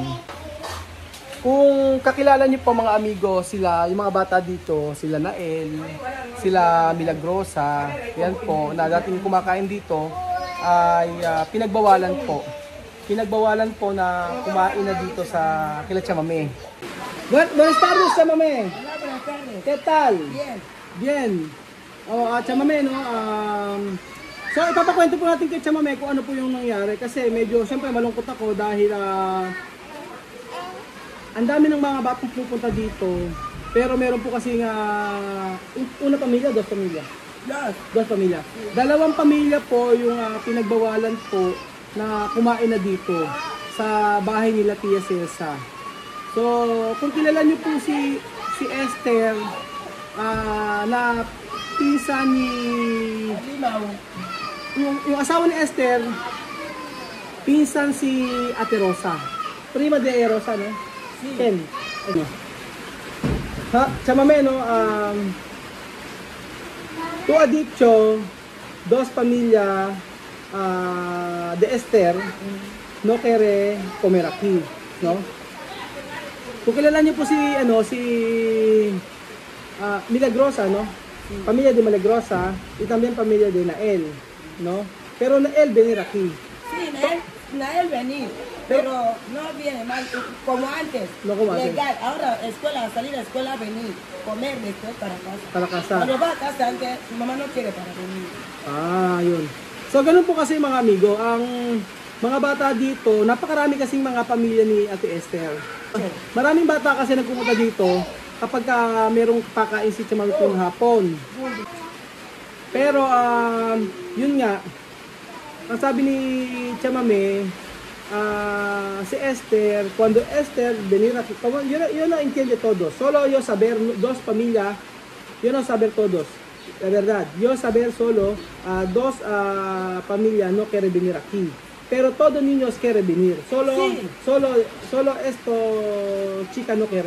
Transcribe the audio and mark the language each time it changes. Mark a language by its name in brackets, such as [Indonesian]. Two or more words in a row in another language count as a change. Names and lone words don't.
[Filipino] Kung kakilala niyo po mga amigo, sila, yung mga bata dito, sila Nael, sila Milagrosa, yan po, na dating kumakain dito, ay pinagbawalan po. Pinagbawalan po na kumain na dito sa kila Chamame. [Spanish] Buenas tardes, Chamame. Buenas tardes. ¿Qué tal? Bien. Bien. Chamame, no? [Filipino] So, ipapakwento po natin kay Chamame kung ano po yung nangyari. Kasi medyo, siyempre, malungkot ako dahil ang dami ng mga batang pupunta dito. Pero meron po kasi nga, una pamilya, dos pamilya. Dos pamilya. Dalawang pamilya po yung pinagbawalan po na kumain na dito sa bahay nila Tia Cesa. So, kung kilala niyo po si Esther, na pinsan ni yung asawa ni Esther, pinsan si Ate Rosa. [Spanish] Prima de Rosa, no? Ken. Chamame, no? Tu ha dicho, dos pamilya de Esther no quiere comer aquí, no? [Filipino] Kung kilala niyo po si Milagrosa, no? [Spanish] Pamilya de Milagrosa y también pamilya de Nael, no? Pero Nael venir aquí. Sí, Nael venir, pero no viene mal como antes. No como antes. Legal, ahora escuela, salir a escuela, venir, comer después para casa. Para casa. Cuando va a casa antes, su mamá no quiere para venir. [Filipino] Yun. So, ganun po kasi mga amigo, ang mga bata dito, napakarami kasing mga pamilya ni Ate Esther. Maraming bata kasi nagpupunta dito kapag merong pakain si Chamame ng hapon. Pero, yun nga, ang sabi ni Chamame, si Esther, [Spanish] cuando Esther venir aquí, yo no entiendo todo, solo yo saber dos familias, yo no saber todos, la verdad, yo saber solo dos familias no quiere venir aquí, pero todos niños quieren venir, solo esto chica no quiere.